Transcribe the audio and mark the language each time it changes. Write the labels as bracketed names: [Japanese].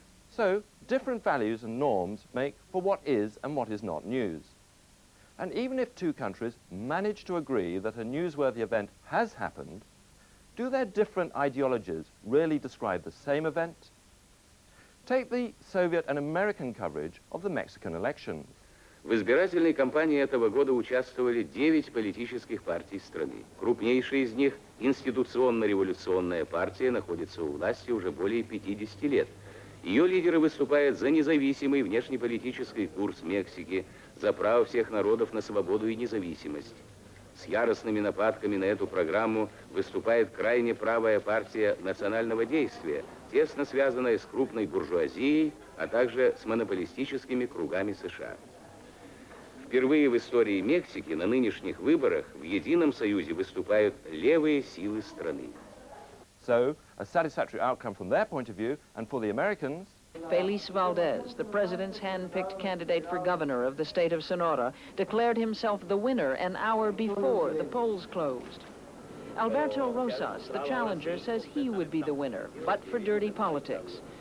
[English] So, different values and norms make for what is and what is not news. And even if 2 countries manage to agree that a newsworthy event has happened, do their different ideologies really describe the same event? Take the Soviet and American coverage of the Mexican elections. [Russian] В избирательной кампании этого года участвовали 9 политических партий страны. Крупнейшая из них, Институционно-революционная партия, находится у власти уже более 50 лет. Ее лидеры выступают за независимый внешнеполитический курс Мексики, за право всех народов на свободу и независимость. С яростными нападками на эту программу выступает крайне правая партия национального действия, тесно связанная с крупной буржуазией, а также с монополистическими кругами США. Впервые в истории Мексики на нынешних выборах в едином союзе выступают левые силы страны. [English] So, a satisfactory outcome from their point of view, and for the Americans, Feliz Valdez, the president's hand-picked candidate for governor of the state of Sonora, declared himself the winner an hour before the polls closed. Alberto Rosas, the challenger, says he would be the winner, but for dirty politics.